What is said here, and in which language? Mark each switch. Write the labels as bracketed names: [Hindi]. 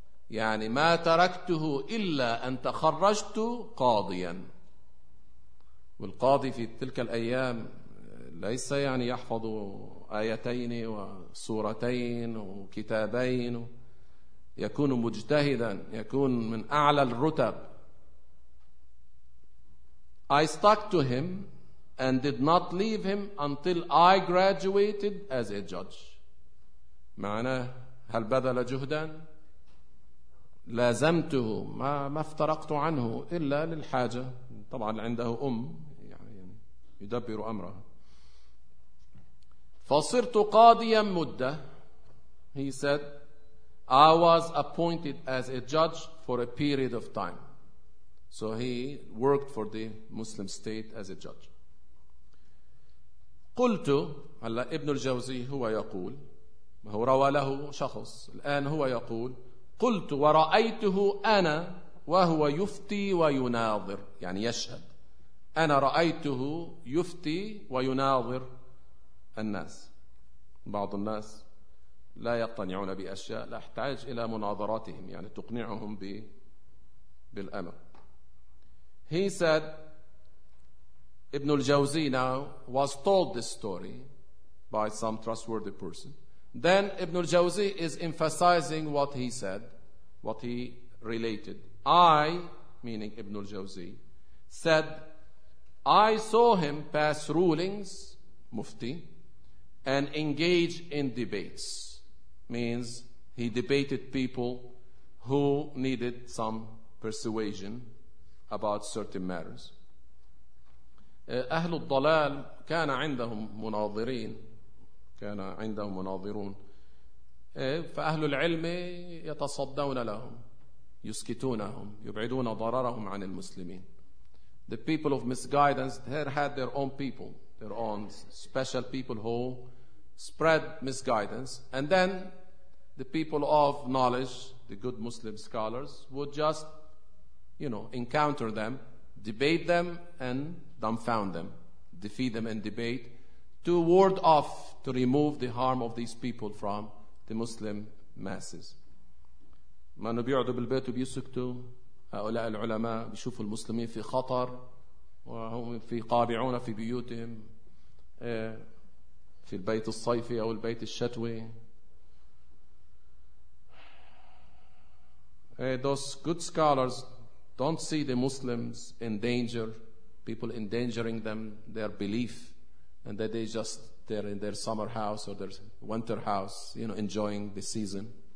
[Arabic] يعني ما تركته إلا أن تخرجت قاضيا. والقاضي في تلك الأيام ليس يعني يحفظ آيتين وصورتين وكتابين, يكون مجتهدا, يكون من أعلى الرتب. [English] I stuck to him and did not leave him until I graduated as a judge. [Arabic] معناه هل بذل جهدا؟ لازمته, ما افترقت عنه إلا للحاجة. طبعا عنده أم يعني يدبر أمره. فصرت قاضيا مدة. [English] He said, I was appointed as a judge for a period of time. So he worked for the Muslim state as a judge. [Arabic] قلت, هلا ابن الجوزي هو يقول, هو روى له شخص, الآن هو يقول, قلت ورأيته أنا وهو يفتي ويناظر, يعني يشهد, أنا رأيته يفتي ويناظر الناس. بعض الناس لا يقتنعون بأشياء لا احتاج إلى مناظراتهم, يعني تقنعهم بالأمر. [English] He said, Ibn al-Jawzi now was told this story by some trustworthy person. Then Ibn al-Jawzi is emphasizing what he said, what he related. I, meaning Ibn al-Jawzi, said, I saw him pass rulings, mufti, and engage in debates. Means he debated people who needed some persuasion about certain matters. [Arabic] أهل الضلال كان عندهم مناظرين, كان عندهم مناظرون, فأهل العلم يتصدون لهم, يسكتونهم, يبعدون ضررهم عن المسلمين. [English] The people of misguidance, they had their own people, their own special people who spread misguidance, and then the people of knowledge, the good Muslim scholars, would just, you know, encounter them, debate them, and dumbfound them, defeat them in debate, to ward off, to remove the harm of these people from the Muslim masses. [Arabic] ما نبيعدوا بالبيت وبيسكتوا, هؤلاء العلماء بيشوفوا المسلمين في خطر, وهم في قابعون في بيوتهم, في البيت الصيفي أو البيت الشتوي. [English] Those good scholars don't see the Muslims in danger, people endangering them, their belief, and that they just they're in their summer house or their winter house, you know, enjoying the season.